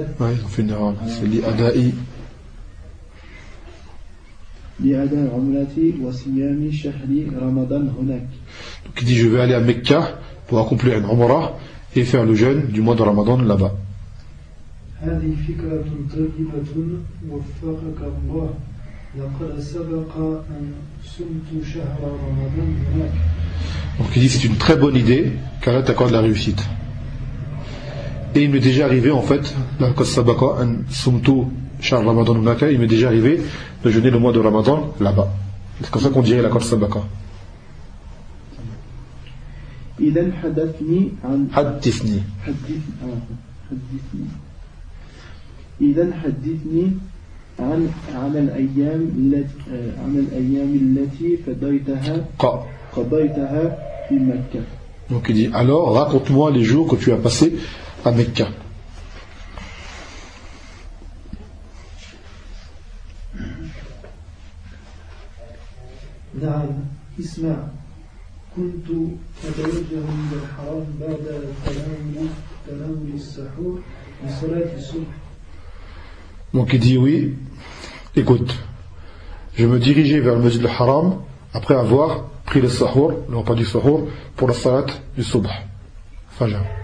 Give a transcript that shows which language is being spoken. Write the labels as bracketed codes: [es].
[fr] ouais, on fait une erreur là. C'est l'iada'i [ar] l'iada umrati wa siyami shahri ramadan hunak [fr] donc il dit je vais aller à Mecca pour accomplir une umra et faire le jeûne du mois de ramadan là-bas [ar] هذه فكرة طيبة وفقك الله لقد سبق أن صمت شهر رمضان هناك. [fr] Donc il dit c'est une très bonne idée car elle t'accorde la réussite. Et il m'est déjà arrivé en fait [ar] لقد سبق أن صمت شهر رمضان هناك. [fr] Il m'est déjà arrivé de jeûner le mois de Ramadan là-bas. C'est comme ça qu'on dirait [ar] لقد سبق. إذا حدثني عن حدثني حدثني إذا حدثني عن الأيام التي عن الأيام التي قضيتها قضيتها في مكة. [fr] Donc il dit alors raconte-moi les jours que tu as passé à Mecca. [ar] نعم اسمع كنت أتوجه من الحرم بعد تناول السحور لصلاة الصبح. [fr] Donc il dit oui, écoute, je me dirigeais vers le Masjid al-Haram après avoir pris le sahur, non pas du sahur, pour la salat du subh, Fajr.